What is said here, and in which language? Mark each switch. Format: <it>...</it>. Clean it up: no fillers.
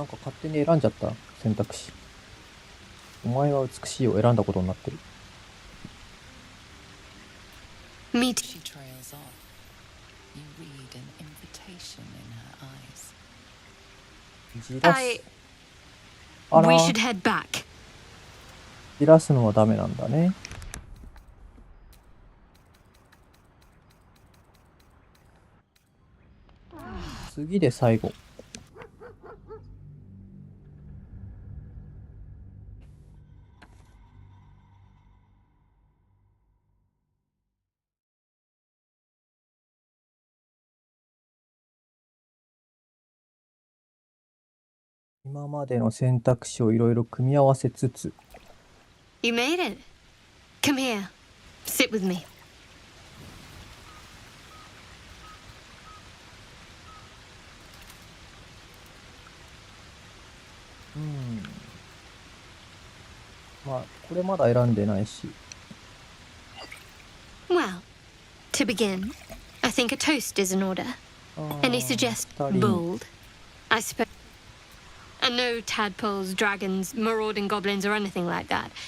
<ja>なんか勝手に選んじゃった選択肢。お前は美しいを選んだことになってる。</ja> <en>Me too. She trails off. You read an invitation in her eyes.</en> <ja>じらす。</ja> <en>We</en> <ja>あら、</ja> <en>should head back.</en> <ja>じらすのはダメなんだね。次で最後。今までの選択肢をいろいろ組み合わせつつ。</ja> <en>You made it. Come here. Sit with me.</en> <ja>まあ、これまだ選んでないし。</ja> <en>Well, to begin, I think a toast is in order. Any suggestions? Bold, I suppose. And no tadpoles, dragons, marauding goblins, or anything like that.</en>